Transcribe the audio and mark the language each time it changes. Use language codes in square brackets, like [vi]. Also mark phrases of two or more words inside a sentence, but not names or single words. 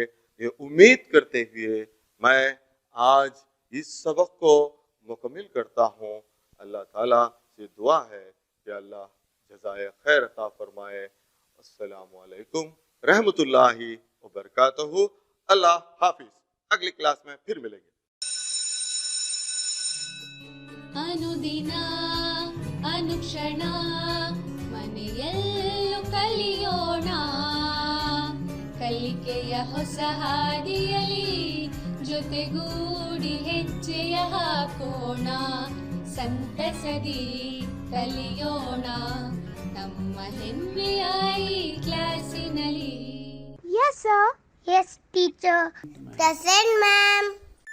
[ur] یہ امید کرتے ہوئے میں آج اس سبق کو مکمل کرتا ہوں. اللہ تعالیٰ سے دعا ہے کہ اللہ جزائے خیر عطا فرمائے. [ar] السلام علیکم رحمۃ اللہ وبرکاتہ. [ur] اللہ حافظ. اگلی کلاس میں پھر ملیں گے. [kn] ಅನುದಿನ ಅನುಕ್ಷಣ ಮನೆಯಲ್ಲೂ ಕಲಿಯೋಣ, ಕಲಿಕೆಯ ಹೊಸ ಹಾದಿಯಲಿ ಜೊತೆಗೂಡಿ ಹೆಜ್ಜೆಯ ಹಾಕೋಣ, ಸಂತಸದಿ ಕಲಿಯೋಣ ನಮ್ಮ ಹೆಮ್ಮೆಯ ಈ ಕ್ಲಾಸಿನಲ್ಲಿ. [en] Yes, sir. Yes, teacher. Present, ma'am.